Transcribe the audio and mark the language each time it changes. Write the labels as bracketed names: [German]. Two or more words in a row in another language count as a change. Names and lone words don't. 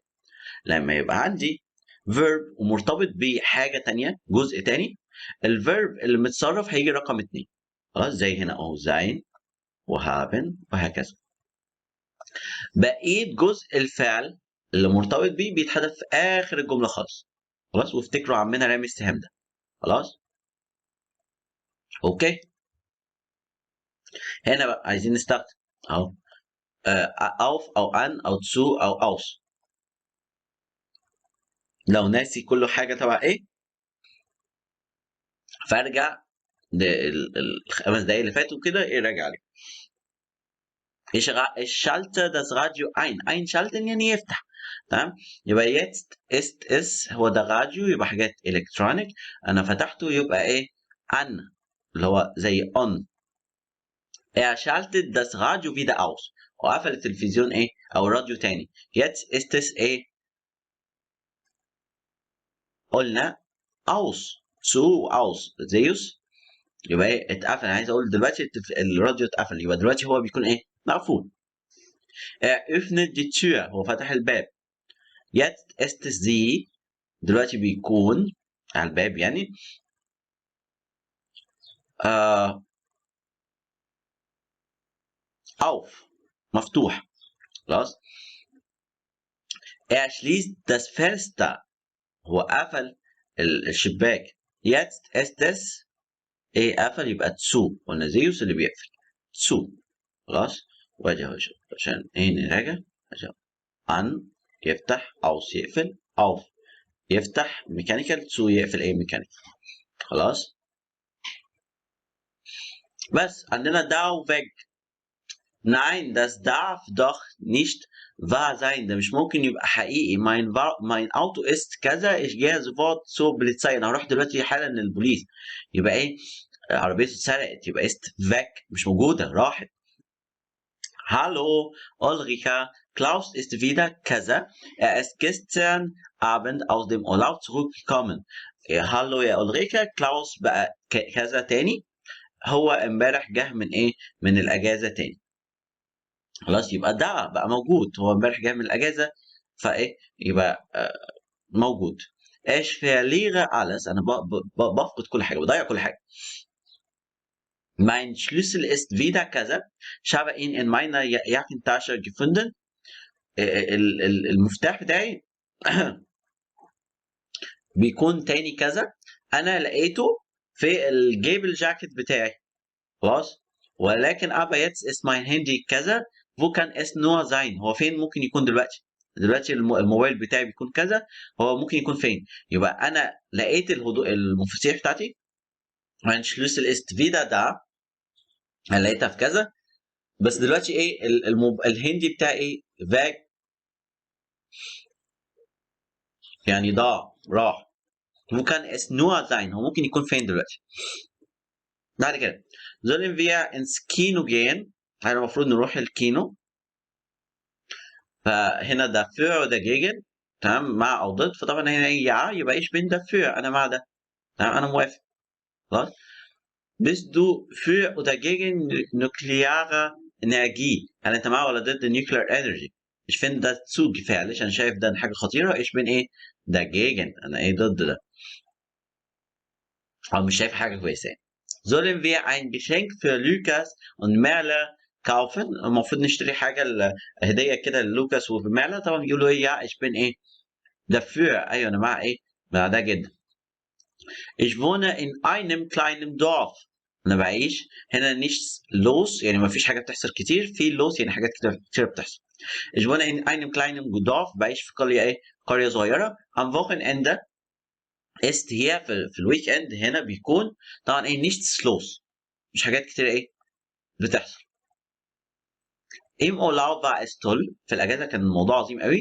[Arabic] لما يبقى عندي فيرب ومرتبط بحاجه تانية جزء تاني الفيرب اللي متصرف هيجي رقم 2. خلاص زي هنا اهو sein وhaben وهكذا. بقيه جزء الفعل اللي مرتبط بيه بيتحدث في اخر الجمله خالص. خلاص. وافتكروا عمنا رامي السهام ده. خلاص. اوكي. هنا بقى عايزين نستخدم اهو auf او an او zu او aus. لو ناسي كل حاجه تبع ايه فارجع الخمس دقايق اللي فاتوا كده ايه راجع عليه. [German] Ich schalte das Radio ein. [Arabic] einschalten يعني يفتح. تمام. يبقى [German] jetzt ist es [Arabic] هو ده راديو يبقى حاجات الكترونيك. انا فتحته يبقى ايه an اللي هو زي on. [German] Er schaltet das Radio wieder aus. [Arabic] وقفل التلفزيون ايه او الراديو تاني. [German] jetzt ist es [Arabic] ايه قلنا [German] aus zu aus زيوس. [Arabic] يبقى ايه اتقفل. انا عايز اقول دلوقتي الراديو اتقفل يبقى دلوقتي هو بيكون ايه مقفول. [German] Er öffnet die Tür [Arabic] هو فتح الباب. [German] jetzt ist es sie [Arabic] دلوقتي بيكون على الباب يعني auf مفتوح. خلاص. [German] Er schließt das Fenster [Arabic] هو قفل الشباك. [German] jetzt ist es [Arabic] ايه قفل يبقى zu قلنا زيوس اللي بيقفل zu. خلاص. وادي اهو عشان ايه نراجع عشان an يفتح aus يقفل auf يفتح ميكانيكال zu يقفل ايه ميكانيكال. خلاص. بس عندنا da و weg. [German] Nein, das darf doch nicht wahr sein. [Arabic] ده مش ممكن يبقى حقيقي. [German] mein Auto ist كذا. ich gehe sofort zur Polizei. [Arabic] انا هروح دلوقتي حالا للبوليس. يبقى ايه عربيته اتسرقت يبقى [German] ist weg، [Arabic] مش موجودة، راحت. [German] Hallo Ulrika, Klaus ist wieder كذا. Ist gestern Abend aus dem Urlaub zurückgekommen. [Arabic] Hallo يا Ulrika, Klaus بقى كذا تاني. هو امبارح جه من ايه؟ من الاجازة تاني. خلاص، يبقى ده بقى موجود، هو امبارح جه من الاجازة، فايه يبقى موجود. [German] Ich verliere alles. [Arabic] انا بفقد كل حاجة، بضيع كل حاجة. [German] Mein Schlüssel ist wieder كذا. Ich habe ihn in meiner Jackentasche gefunden. [Arabic] المفتاح بتاعي بيكون تاني كذا. انا لقيته في الجيب الجاكيت بتاعي. خلاص، ولكن [German] aber jetzt ist mein Handy كذا. wo kann es nur sein؟ [Arabic] هو فين ممكن يكون دلوقتي؟ دلوقتي الموبايل بتاعي بيكون كذا، هو ممكن يكون فين؟ يبقى انا لقيت المفاتيح بتاعتي. [German] mein Schlüssel ist wieder da. [Arabic] انا لقيتها في كذا، بس دلوقتي ايه الهندي بتاعي ايه؟ weg، يعني ضاع، راح. [German] وكان es nur sein، [Arabic] هو ممكن يكون فين دلوقتي؟ بعد كده [German] sollen wir ins Kino gehen؟ [Arabic] احنا المفروض نروح الكينو. فهنا dafür وده gegen، تمام، مع او ضد. فطبعا هنا يا يبقى [German] ich bin dafür، [Arabic] انا مع ده، تمام، انا موافق. خلاص. [German] bist du für oder gegen nukleare Energie؟ [Arabic] هل انت مع ولا ضد [English] nuclear energy؟ [German] ich finde das zu gefährlich، [Arabic] انا شايف ده حاجه خطيره. [German] ich bin ايه؟ [Arabic] dagegen، انا ايه؟ ضد ده، او مش شايف حاجه كويسه يعني. [German] sollen wir ein Geschenk für Lukas und Merle kaufen؟ [Arabic] المفروض نشتري حاجه هديه كده للوكاس وميرلا. طبعا بيقولوا ايه؟ يا [German] ich bin [Arabic] ايه؟ dafür، ايوه انا مع ايه؟ مع ده جدا. [German] ich wohne in einem kleinen Dorf. [Arabic] انا بعيش هنا [German] nichts los، [Arabic] يعني ما فيش حاجه بتحصل كتير. في los يعني حاجات كتير بتحصل. [German] ich wohne in einem kleinen Dorf، [Arabic] بعيش في قريه ايه؟ قريه صغيره. [German] am Wochenende ist hier [Arabic] في الويك اند هنا بيكون طبعا ايه؟ [German] nichts los، [Arabic] مش حاجات كتير ايه بتحصل. [German] im Urlaub war es toll، [Arabic] في الاجازه كان الموضوع عظيم قوي.